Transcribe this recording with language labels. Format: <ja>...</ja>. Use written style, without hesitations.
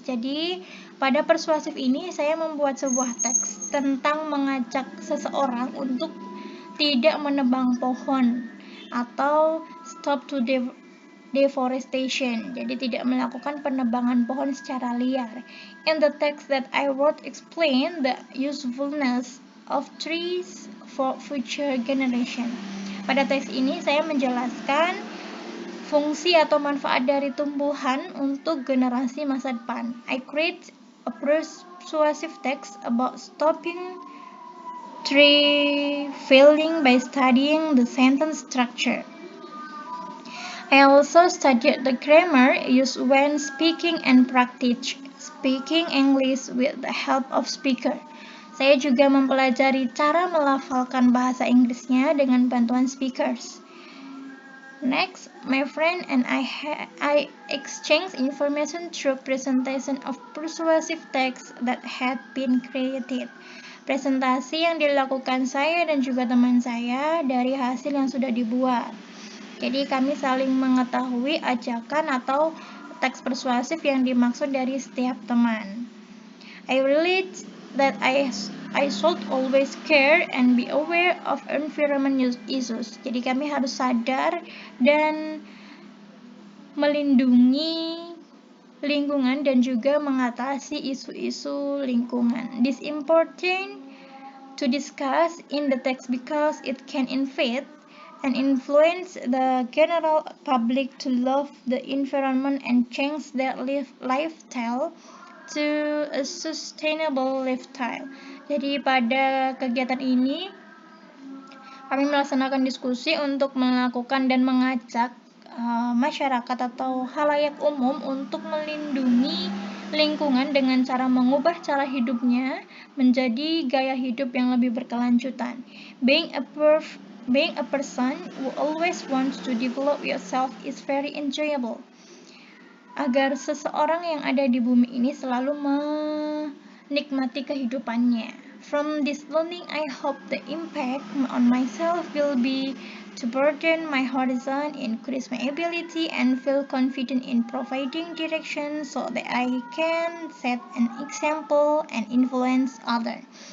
<id>Jadi, pada persuasif ini, saya membuat sebuah teks tentang mengajak seseorang untuk tidak menebang pohon atau</id> <en>stop to deforestation,</en> <id>jadi tidak melakukan penebangan pohon secara liar.</id> <en>And the text that I wrote explain the usefulness of trees for future generation.</en> <id>Pada teks ini saya menjelaskan fungsi atau manfaat dari tumbuhan untuk generasi masa depan.</id> <en>I create a persuasive text about stopping tree felling by studying the sentence structure. I also studied the grammar used when speaking and practice speaking English with the help of speaker.</en> <id>Saya juga mempelajari cara melafalkan bahasa Inggrisnya dengan bantuan speakers.</id> <en>Next, my friend and I exchanged information through presentation of persuasive text that had been created.</en> <id>Presentasi yang dilakukan saya dan juga teman saya dari hasil yang sudah dibuat. Jadi kami saling mengetahui ajakan atau teks persuasif yang dimaksud dari setiap teman.</id> <en>I relate that I should always care and be aware of environment issues.</en> <id>Jadi kami harus sadar dan melindungi lingkungan dan juga mengatasi isu-isu lingkungan.</id> <en>This important to discuss in the text because it can invade and influence the general public to love the environment and change their lifestyle to a sustainable lifestyle.</en> <id>Jadi pada kegiatan ini kami melaksanakan diskusi untuk melakukan dan mengajak masyarakat atau khalayak umum untuk melindungi lingkungan dengan cara mengubah cara hidupnya menjadi gaya hidup yang lebih berkelanjutan.</id> <en>Being a person who always wants to develop yourself is very enjoyable.</en> <id>Agar seseorang yang ada di bumi ini selalu menikmati kehidupannya.</id> <en>From this learning, I hope the impact on myself will be to broaden my horizon, increase my ability, and feel confident in providing direction so that I can set an example and influence others.</en>